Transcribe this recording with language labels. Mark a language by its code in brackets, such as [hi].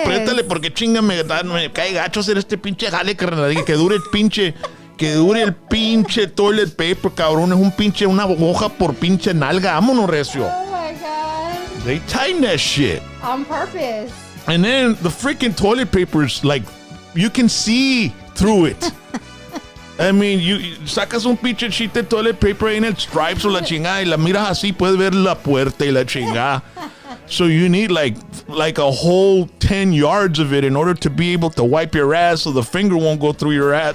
[es] apriétale porque chinga me cae gacho hacer este pinche jale, carnal, que dure el pinche toilet paper, cabrón, es un pinche, una hoja por pinche nalga, vámonos recio. [en] Oh my God. They tighten that shit. On purpose. And then the freaking toilet paper's like, you can see through it. I mean, you [es] sacas un pinche sheet de toilet paper en el stripes o la chingada y la miras así, puedes ver la puerta y la chingada. [en] So you need like a whole 10 yards of it in order to be able to wipe your ass so the finger won't go through your ass.